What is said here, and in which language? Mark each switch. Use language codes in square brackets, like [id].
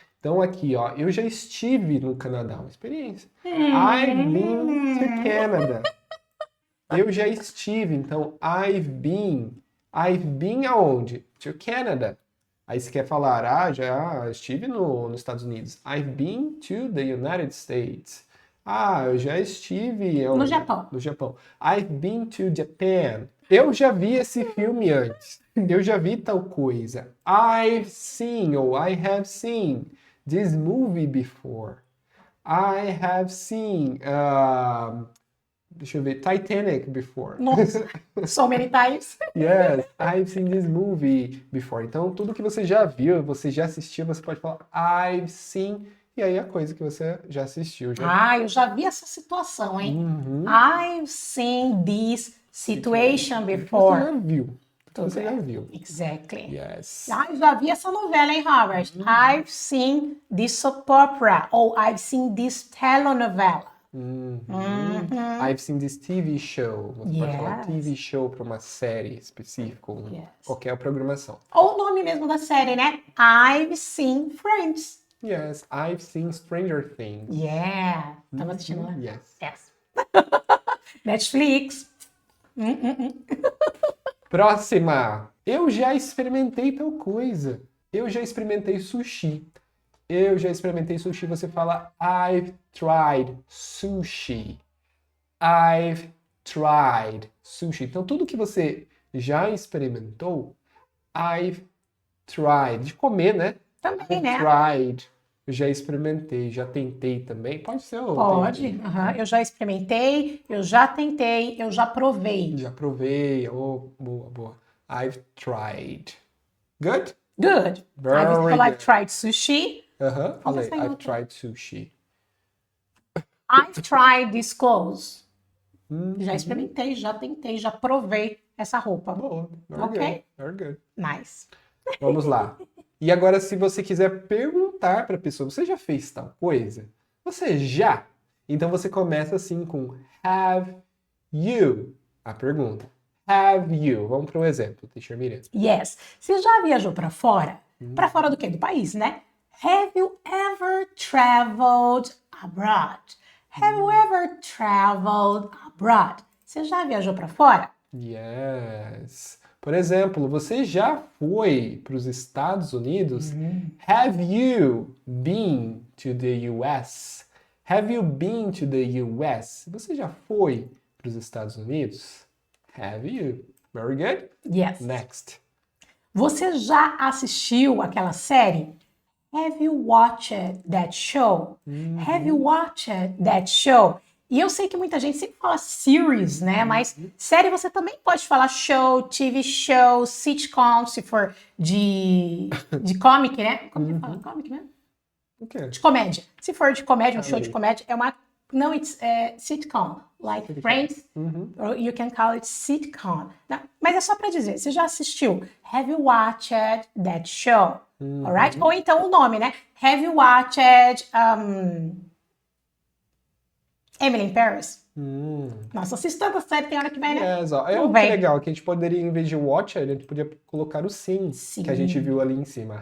[pt] Então, aqui, ó, eu já estive no Canadá, uma experiência. [en] I've been to Canada. [pt] Eu já estive, então, [en] I've been. I've been [pt] aonde? [en] To Canada. [pt] Aí você quer falar, já estive nos Estados Unidos. [en] I've been to the United States. [pt] Eu já estive no Japão. No Japão. [en] I've been to Japan. [pt] Eu já vi esse filme antes. Eu já vi tal coisa. [en] I've seen ou I have seen this movie before. I have seen, [pt] deixa eu ver, [en] Titanic before. [pt] Nossa, [en] so many times. Yes, I've seen this movie before. [pt] Então, tudo que você já viu, você já assistiu, você pode falar [en] I've seen. [pt] E aí a coisa que você já assistiu. Eu já vi essa situação, hein? [en] I've seen this situation before. [pt] Você já viu. Você já viu. [en] Exactly. Yes. [pt] Eu já vi essa novela, hein, Robert? [en] I've seen this soap opera. Ou I've seen this telenovela. I've seen this TV show. [pt] Você pode falar TV show para uma série específica, qualquer programação. Ou o nome mesmo da série, né? [en] I've seen Friends. Yes, I've seen Stranger Things. [pt] Yeah. Tava assistindo lá? [en] Yes. Netflix. [pt] Próxima. Eu já experimentei tal coisa. Eu já experimentei sushi. Eu já experimentei sushi. Você fala [en] I've tried sushi. I've tried sushi. [pt] Então, tudo que você já experimentou, [en] I've tried. [pt] De comer, né? Também, né? [en] Tried. [pt] Eu já experimentei, já tentei também. Pode ser ou Pode. Eu já experimentei, eu já tentei, eu já provei. Já provei. Boa. [en] I've tried. Good? Good. I've tried sushi. [pt] Falei, [en] I've tried sushi. I've tried these clothes. [pt] Já experimentei, já tentei, já provei essa roupa. Boa. [en] Very good. Nice. [pt] Vamos lá. E agora, se você quiser perguntar para a pessoa, você já fez tal coisa? Você já? Então você começa assim com [en] have you? [pt] A pergunta. [en] Have you? [pt] Vamos para um exemplo, Teacher Miriam. [en] Yes. [pt] Você já viajou para fora? Para fora do quê? Do país, né? [en] Have you ever traveled abroad? Have you ever traveled abroad? [pt] Você já viajou para fora? [en] Yes. [pt] Por exemplo, você já foi para os Estados Unidos? [en] Have you been to the US? Have you been to the US? [pt] Você já foi para os Estados Unidos? [en] Have you? Very good. Yes. Next. [pt] Você já assistiu aquela série? [en] Have you watched that show? Have you watched that show? [pt] E eu sei que muita gente sempre fala series, né? Mas série você também pode falar show, TV show, sitcom, se for de comic, né? Como que fala? Comic, né? O quê? De comédia. Se for de comédia, um show de comédia, é uma... Não, [en] it's sitcom. Like Friends, or you can call it sitcom. [pt] Não, mas é só pra dizer, você já assistiu? [en] Have you watched that show? Alright? [pt] Ou então o nome, né? [en] Have you watched Emily in Paris? [pt] Nossa, assisto tanta série, tem hora que vai, né? Yes, ó. É Não o que vem. legal, que a gente poderia, em vez de watch, a gente podia colocar o sim, Sim. que a gente viu ali em cima.